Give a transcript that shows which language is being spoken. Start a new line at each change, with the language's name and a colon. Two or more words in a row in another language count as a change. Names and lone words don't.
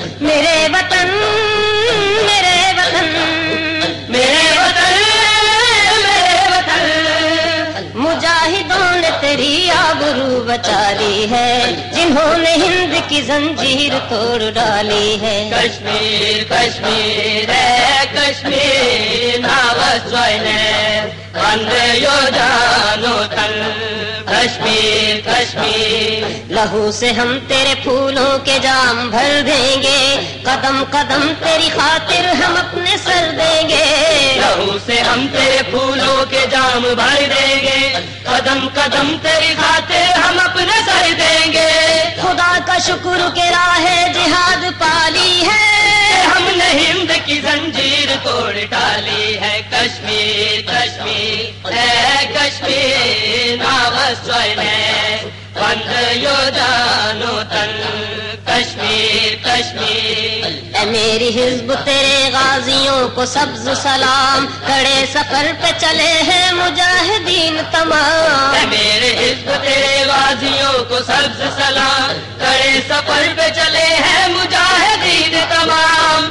Urdu: میرے وطن میرے وطن میرے وطن میرے وطن مجاہدوں نے تیری آبرو بچا لی ہے جنہوں نے ہند کی زنجیر توڑ ڈالی ہے کشمیر کشمیر ہے کشمیر
Kashmiri: ناوسوئے وند یو جانو تن
Urdu: کشمیر کشمیر لہو سے ہم تیرے پھولوں کے جام بھر دیں گے قدم قدم تیری خاطر ہم اپنے سر دیں گے لہو سے ہم تیرے پھولوں کے جام بھر دیں گے قدم قدم تیری خاطر ہم اپنے سر دیں گے خدا کا شکر کہ راہ جہاد پالی ہے ہم نے ہند کی زنجیر توڑ ڈالی ہے کشمیر کشمیر ہے کشمیر
Kashmiri: ناوسوئے وند یو جانو تن
Urdu: کشمیر کشمیر اے میری حزب تیرے غازیوں کو سبز سلام کڑے سفر پہ چلے ہیں مجاہدین تمام اے میرے حزب تیرے غازیوں کو سبز سلام کڑے سفر پہ چلے ہیں مجاہدین تمام